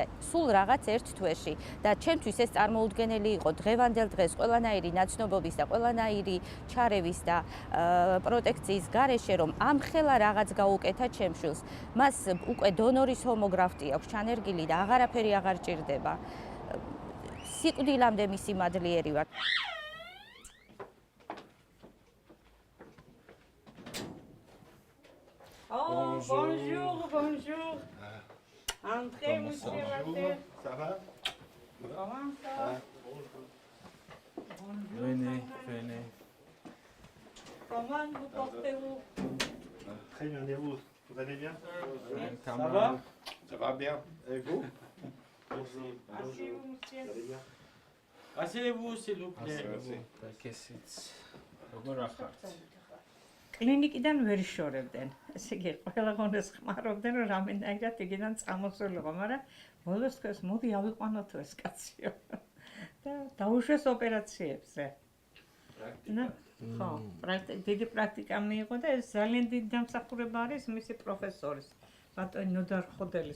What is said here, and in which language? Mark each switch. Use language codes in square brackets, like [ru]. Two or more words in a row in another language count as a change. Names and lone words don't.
[ka] სულ რაღაც ერთ თვეში და ჩემთვის ეს წარმოუდგენელი იყო დღევანდელ დღეს ყველანაირი ნაცნობობის და ყველანაირი ჩარევის და პროტექციის გარეშე, რომ ამხელა რაღაც გაუკეთა ჩემს შვილს. მას უკვე დონორის ჰომოგრაფტი აქვს ჩანერგილი და აღარაფერი აღარ ჭირდება. სიკვდილამდე მისი მადლიერი ვარ. [fr] Bonjour. Entrez, monsieur Water. Ça va? Comment ça? Venez. Comment vous portez-vous? Très bien, et vous? Vous allez bien? Ça va? Ça va bien. Et vous? Asseyez-vous, monsieur. Vous allez bien? Asseyez-vous, s'il vous plaît. [ka] კლინიკიდან ვერ შორებდნენ. ესე იგი, ყველა გონდეს ხმარობდნენ, რომ რამენაირად იგიდან წამოსულიყო, მაგრამ ბოლოს თქვეს, მოდი ავიყვანოთ ეს კაციო. და დაუშვეს ოპერაციებზე. ხო, დიდი პრაქტიკა მიიღო და ეს ძალიან დიდი დამსახურება არის მისი პროფესორის, ბატონი ნოდარ ხოდელის.